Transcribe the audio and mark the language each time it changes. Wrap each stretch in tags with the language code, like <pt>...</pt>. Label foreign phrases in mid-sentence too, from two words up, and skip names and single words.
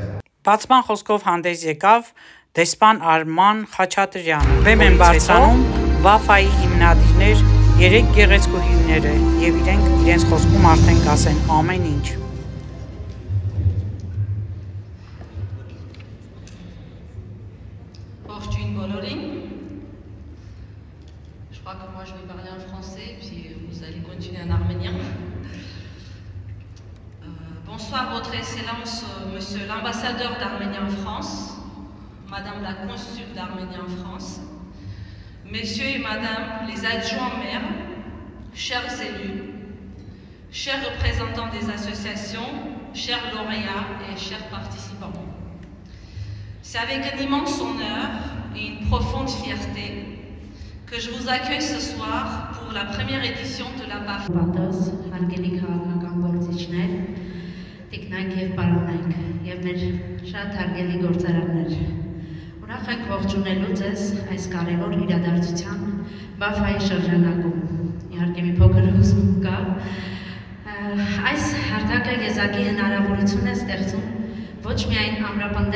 <hy>Բացման խոսքով հանդես եկավ դեսպան Արման Խաչատրյանը։ Բեմ են բարձրանում Բաֆայի հիմնադիրներ, 3 գեղեցկուհիները եւ իրենց խոսքում արդեն կասեն ամեն ինչ։ Ողջույն բոլորին։</hy> <fr>Je crois que moi je vais parler en français puis vous allez continuer en arménien. Bonsoir votre excellence monsieur l'ambassadeur d'Arménie en France, madame la consul d'Arménie en France, messieurs et madame les adjoints maires chers élus, chers représentants des associations, chers lauréats et chers participants. C'est avec un immense honneur et une profonde fierté que je vous accueille ce soir pour la première édition de la BAF.</fr> <hy>Ուրախ ենք ողջունելու ձեզ այս կարևոր իրադարձության BAF-ի շրջանակում։ Իհարկե մի փոքր հուզում կա։ Այս հարթակը եզակի հնարավորություն է ստեղծում ոչ միայն ամրապնդել</hy>